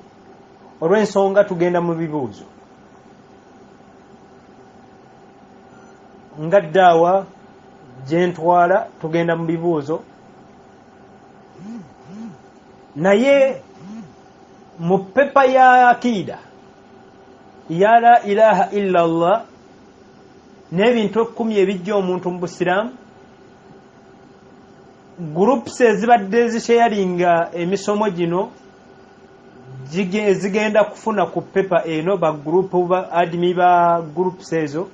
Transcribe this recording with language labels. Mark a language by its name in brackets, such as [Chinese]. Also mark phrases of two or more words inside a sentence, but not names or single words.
[Ganda] Olw'ensonga tugenda mu bibuuzo nga ddaawa gyentwala, tugenda mu bibuuzo. Naye mu pepa ya akida ya [Arabic] لا إله إلا الله [Ganda] n'ebintu 10 ebijja omuntu mu busiraamu, groups ezibadde zisharinga emisomo gino zigenda kufuna ku pepa eno ba group ba admin ba groups ezo.